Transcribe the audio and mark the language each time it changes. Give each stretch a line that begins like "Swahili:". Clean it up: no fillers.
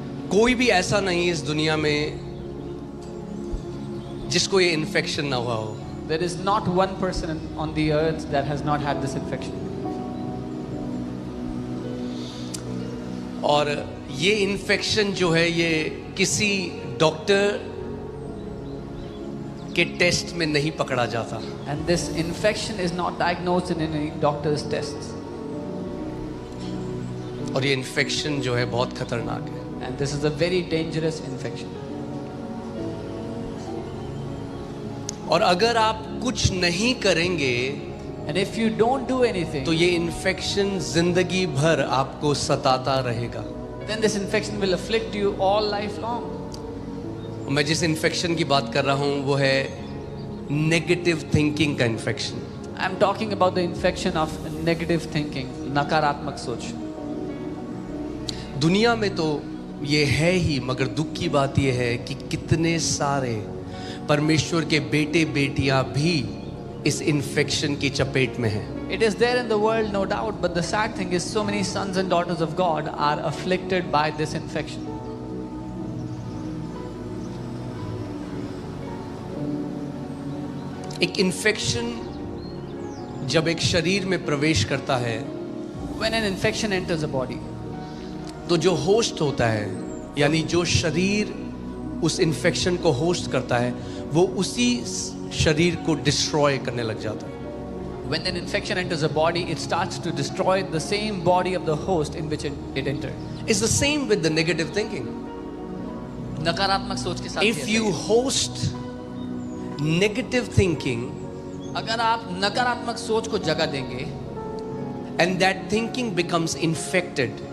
Hindi: कोई भी ऐसा नहीं इस दुनिया में जिसको ये इन्फेक्शन ना हुआ हो।
English: There is not one person on the earth that has not had this infection.
Hindi: और ये इन्फेक्शन जो है ये किसी डॉक्टर के टेस्ट में नहीं पकड़ा जाता।
English: And this infection is not diagnosed in any doctor's tests.
Hindi: और ये इन्फेक्शन जो है बहुत खतरनाक है।
English: And this is a very dangerous infection.
Hindi: और अगर आप कुछ नहीं करेंगे
English: And if you don't do anything,
Hindi: तो ये इन्फेक्शन जिंदगी भर आपको सताता रहेगा।
English: then this infection will afflict you all life long.
Hindi: मैं जिस इन्फेक्शन की बात कर रहा हूँ वो है नेगेटिव थिंकिंग का infection.
English: I'm talking about the infection of negative thinking,
Hindi: नकारात्मक सोच. दुनिया में तो ये है ही, मगर दुख की बात ये है कि कितने सारे परमेश्वर के बेटे बेटियां भी इस इन्फेक्शन की चपेट में हैं।
English: It is there in the world, no doubt, but the sad thing is so many sons and daughters of God are afflicted by this infection.
Hindi: एक इन्फेक्शन जब एक शरीर में प्रवेश करता है
English: When an infection enters a body,
Hindi: तो जो होस्ट होता है यानी जो शरीर उस इन्फेक्शन को होस्ट करता है वो उसी शरीर को डिस्ट्रॉय करने लग जाता है।
English: when an infection enters a body, it starts to destroy the same body of the host in which it entered. It's the same with the negative thinking.
Hindi: नकारात्मक सोच के साथ भी
English: If
Hindi: ऐसा
English: you
Hindi: ही है.
English: host negative thinking
Hindi: अगर आप नकारात्मक सोच को जगह देंगे
English: and that thinking becomes infected,